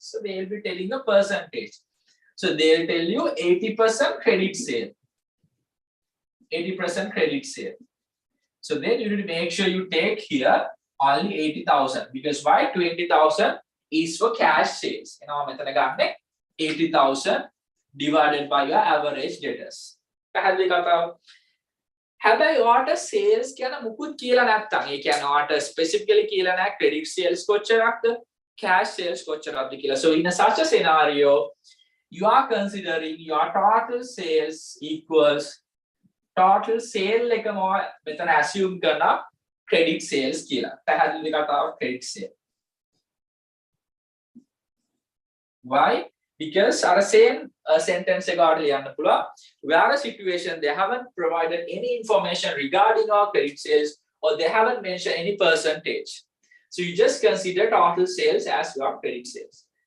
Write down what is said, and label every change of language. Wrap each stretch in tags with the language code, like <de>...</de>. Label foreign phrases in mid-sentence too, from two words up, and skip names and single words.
<en>So they'll be telling the percentage. So they'll tell you 80% credit sale. 80% credit sale. So then you need to make sure you take here only 80,000, because why? 20,000 is for cash sales. You know, 80,000 divided by your average debtors.</en> <si>පැහැදිලි කතාව. හැබැයි ඔයාට sales කියන මුකුත් කියලා නැත්තම්, ඒ කියන්නේ ඔයාට specifically කියලා නැහැ</si> <en>credit sales</en> <si>කොච්චරක්ද,</si> <en>cash sales</en> <si>කොච්චරක්ද කියලා.</si> <en>So in such a scenario, you are considering your total sales equals total sale</en> <si>එකම මෙතන assume කරනවා credit sales කියලා. පැහැදිලි කතාව</si> <en>credit sale. Why? Because our same sentence where a situation they haven't provided any information regarding our credit sales or they haven't mentioned any percentage. So you just consider total sales as your credit sales.</en>